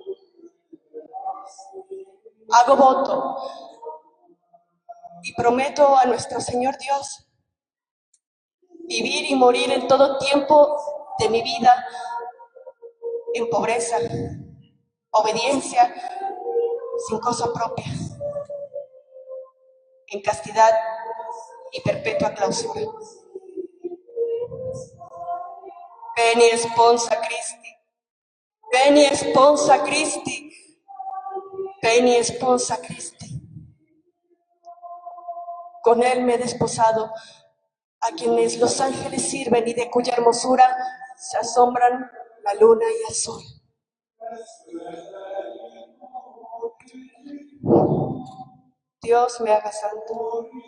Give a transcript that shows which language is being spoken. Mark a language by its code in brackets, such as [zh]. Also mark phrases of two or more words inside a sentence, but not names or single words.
[es] hago voto y prometo a nuestro Señor Dios vivir y morir en todo tiempo de mi vida en pobreza, obediencia, sin cosa propia, en castidad y perpetua clausura. [la] Veni sponsa Christi, veni sponsa Christi, veni sponsa Christi. [es] Con él me he desposado, a quienes los ángeles sirven y de cuya hermosura se asombran la luna y el sol. Dios me haga santo.